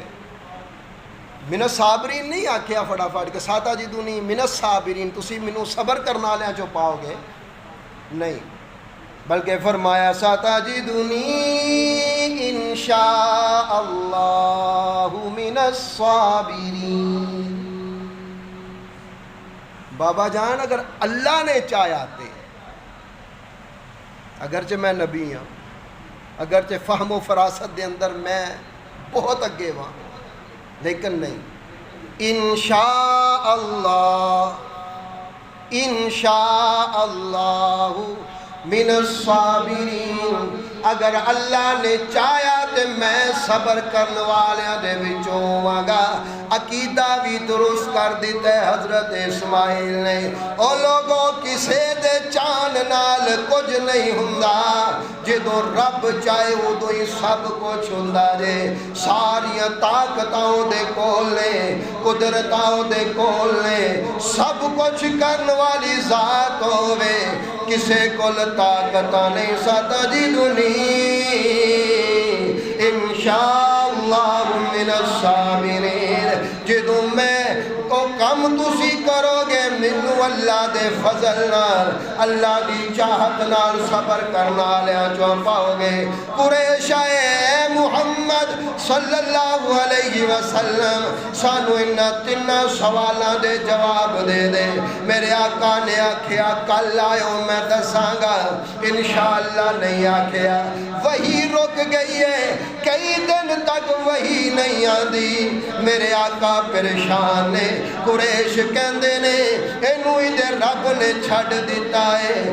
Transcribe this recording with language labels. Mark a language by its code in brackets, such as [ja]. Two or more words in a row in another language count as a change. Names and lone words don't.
[ar] من الصابرین [pa] نہیں آکھیا فٹافٹ کہ [ar] ستجدنی من الصابرین، [pa] تسی منوں صبر کرنا والے جو پاؤ گے، نہیں، بلکہ فرمایا [ar] ستجدنی انشاء اللہ من الصابرین۔ [pa] بابا جان اگر اللہ نے چاہیا تے، اگرچہ میں نبی ہوں، اگرچہ فہم و فراست دے اندر میں بہت اگے ہاں، لیکن نہیں، [ar] انشاء اللہ، انشاء اللہ من الصابرین، [pa] اگر اللہ نے چاہیا تے میں صبر کرنے والے دے وچوں ہواں گا۔ [ur] عقیدہ بھی درست کر دیتا ہے [pa] حضرت اسماعیل نے، او لوگوں کسے دے چان نال کچھ نہیں ہوندا، جدوں رب چاہے ادوں ہی سب کچھ ہوندا جے۔ ساریاں طاقتاں دے کول نے، قدرتاں دے کول نے، سب کچھ کرن والی ذات ہووے، کسے کول طاقتاں نہیں۔ [ar] ستجدنی انشاءاللہ من الصابرین، [pa] جدوں میں کو کم تسی کرو گے منو اللہ دے فضل نال، اللہ دی چاہت نال صبر کرنا لیا جو پاؤ گے۔ قریش اے محمد [ar] صلی اللہ علیہ وسلم [pa] سانو انہاں تیناں سوالاں دے جواب دے دے۔ میرے آقا نے آکھیا کل آئیو میں دساں گا، انشاءاللہ نہیں آکھیا۔ وہی رک گئی ہے، کئی دن تک وہی نہیں آندی۔ میرے آقا پریشان نے، قریش کہندے نے اینو ادھر رب نے چھڑ دیتا ہے۔